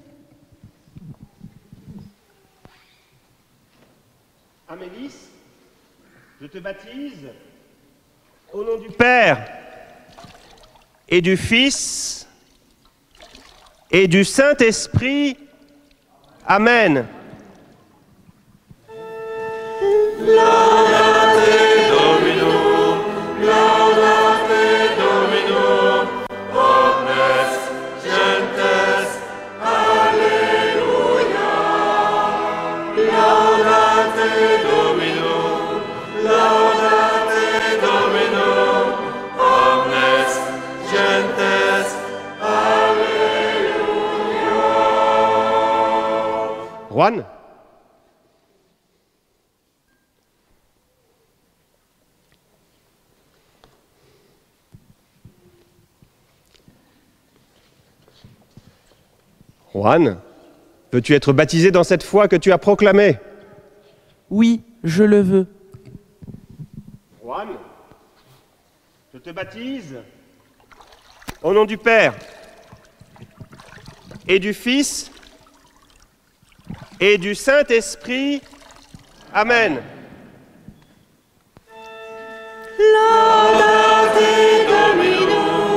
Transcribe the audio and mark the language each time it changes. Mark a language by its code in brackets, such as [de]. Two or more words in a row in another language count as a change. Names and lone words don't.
[fr] Amélis, je te baptise au nom du Père et du Fils et du Saint-Esprit. Amen. [la] Laudate Domino, laudate Domino, omnes gentes, alleluia. Laudate Domino, laudate Domino, omnes gentes, alleluia. [fr] Juan? Juan, veux-tu être baptisé dans cette foi que tu as proclamée? Oui, je le veux. Juan, je te baptise au nom du Père et du Fils et du Saint-Esprit. Amen. Laudate Domino,